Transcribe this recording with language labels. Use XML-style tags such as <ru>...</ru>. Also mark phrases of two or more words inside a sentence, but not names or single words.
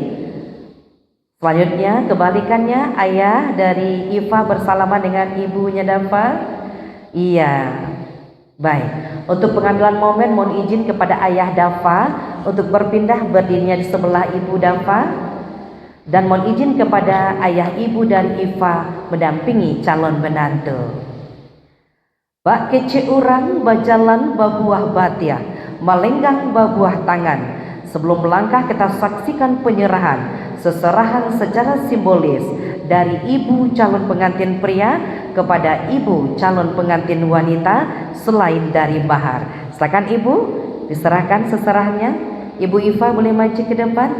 <id>Selanjutnya kebalikannya, ayah dari Iva bersalaman dengan ibunya Dafa. Iya. Baik, untuk pengambilan momen mohon izin kepada ayah Dafa untuk berpindah berdirinya di sebelah ibu Dafa, dan mohon izin kepada ayah ibu dari Iva mendampingi calon menantu.</id> <min>Bak kece urang bajalan babuah batia, melenggang babuah tangan.</min> <id>Sebelum melangkah kita saksikan penyerahan, seserahan secara simbolis dari ibu calon pengantin pria kepada ibu calon pengantin wanita selain dari mahar. Silakan ibu. diserahkan seserahnya. Ibu Iva boleh maju ke depan.</id>